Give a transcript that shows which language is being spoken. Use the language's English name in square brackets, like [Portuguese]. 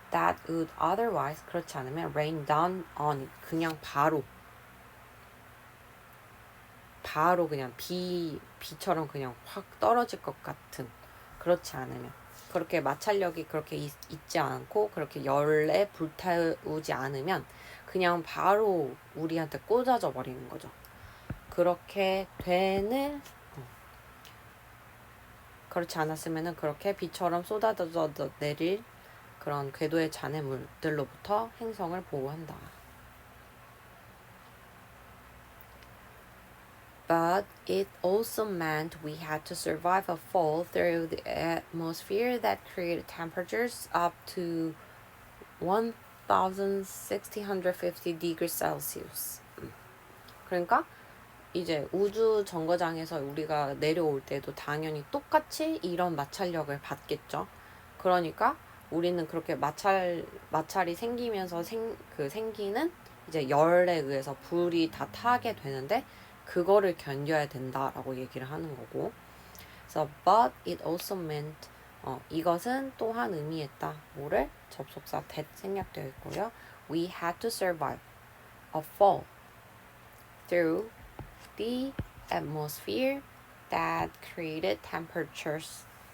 [English] That would otherwise, [Korean] 그렇지 않으면 [English] rain down on it, [Korean] 그냥 바로 그냥 비처럼 그냥 확 떨어질 것 같은, 그렇지 않으면, 그렇게 마찰력이 그렇게 있지 않고 그렇게 열에 불태우지 않으면 그냥 바로 우리한테 꽂아져 버리는 거죠. 그렇게 되는, 그렇지 않았으면은 그렇게 비처럼 쏟아져 내릴 그런 궤도의 잔해물들로부터 행성을 보호한다. [English] But it also meant we had to survive a fall through the atmosphere that created temperatures up to 1650 degrees Celsius. [Korean] 그러니까 이제 우주 정거장에서 우리가 내려올 때도 당연히 똑같이 이런 마찰력을 받겠죠. 그러니까 우리는 그렇게 마찰이 생기면서 생기는 이제 열에 의해서 불이 다 타게 되는데 그거를 견뎌야 된다라고 얘기를 하는 거고. 그래서 [English] but it also meant, [Korean] 이것은 또한 의미했다. 뭐를? 접속사 that 생략되어 있고요. [English] We had to survive a fall through the atmosphere that created temperatures.